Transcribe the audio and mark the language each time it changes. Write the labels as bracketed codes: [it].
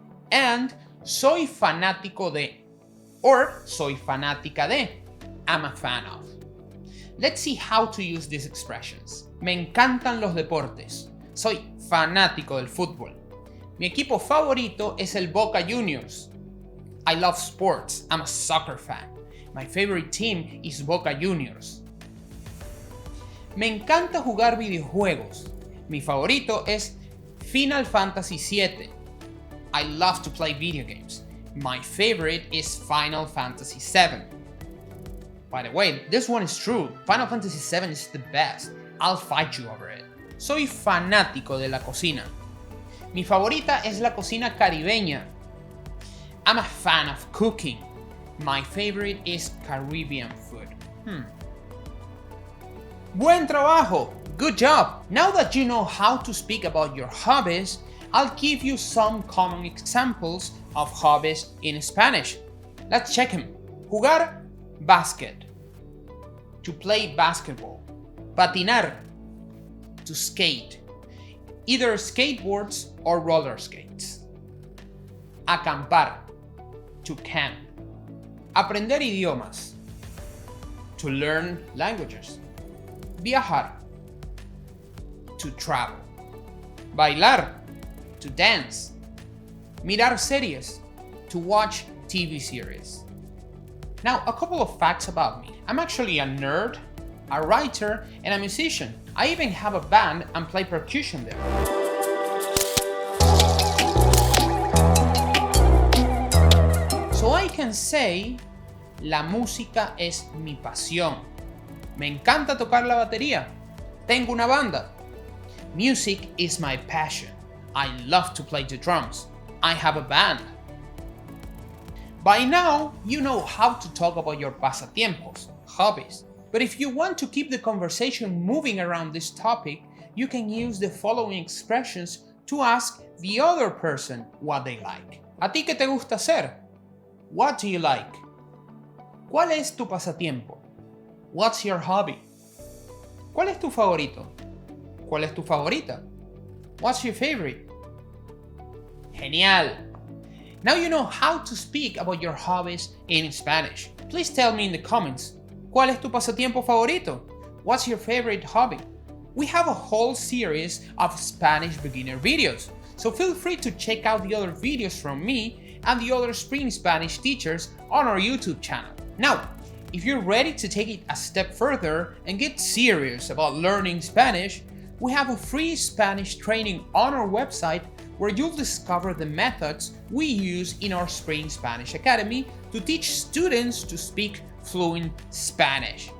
[es] And soy fanático de, or soy fanática de. [en] I'm a fan of. Let's see how to use these expressions. [es] Me encantan los deportes. Soy fanático del fútbol. Mi equipo favorito es el Boca Juniors. [en] I love sports. I'm a soccer fan. My favorite team is Boca Juniors. [es] Me encanta jugar videojuegos. Mi favorito es Final Fantasy VII. [en] I love to play video games. My favorite is Final Fantasy VII. By the way, this one is true. Final Fantasy VII is the best. I'll fight you over it. [es] Soy fanático de la cocina. Mi favorita es la cocina caribeña. [en] I'm a fan of cooking. My favorite is Caribbean food. [es] Buen trabajo! [en] Good job! Now that you know how to speak about your hobbies, I'll give you some common examples of hobbies in Spanish. Let's check them. [es] Jugar basket. [en] To play basketball. Patinar. To skate. either skateboards or roller skates. Acampar, to camp. [es] Aprender idiomas, [en] to learn languages. Viajar, to travel. Bailar, to dance. [es] Mirar series, [en] to watch TV series. Now, a couple of facts about me. I'm actually a nerd, a writer, and a musician. I even have a band and play percussion there. So I can say, [es] la música es mi pasión. Me encanta tocar la batería. Tengo una banda. [en] Music is my passion. I love to play the drums. I have a band. By now, you know how to talk about your pasatiempos, hobbies. But if you want to keep the conversation moving around this topic, you can use the following expressions to ask the other person what they like. [es] ¿A ti qué te gusta hacer? [en] What do you like? [es] ¿Cuál es tu pasatiempo? [en] What's your hobby? [es] ¿Cuál es tu favorito? ¿Cuál es tu favorita? [en] What's your favorite? [es] Genial! [en] Now you know how to speak about your hobbies in Spanish. Please tell me in the comments, [es] ¿cuál es tu pasatiempo favorito? [en] What's your favorite hobby? We have a whole series of Spanish beginner videos, so feel free to check out the other videos from me and the other Spring Spanish teachers on our YouTube channel. Now, if you're ready to take it a step further and get serious about learning Spanish, we have a free Spanish training on our website where you'll discover the methods we use in our Spring Spanish Academy to teach students to speak fluent Spanish.